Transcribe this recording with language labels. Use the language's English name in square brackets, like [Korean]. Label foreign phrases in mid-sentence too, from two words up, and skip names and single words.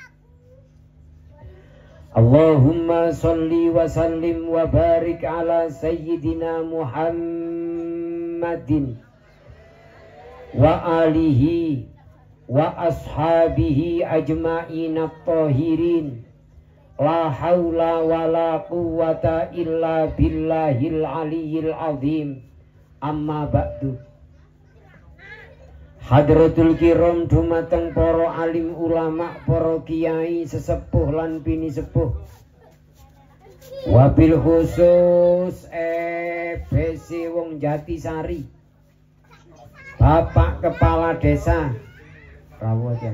[Arabic] اللهم صل وسلم وبارك على سيدنا محمد وآله وأصحابه أجمعين الطاهرين. لا حول ولا قوة إلا بالله العلي العظيم. أما بعد. حضرة الكرام [Javanese] dumateng para alim ulama, para kiai sesepuh lan bini sepuh. Wabil khusus BC wong Jatisari. Bapak Kepala Desa rawuh ya.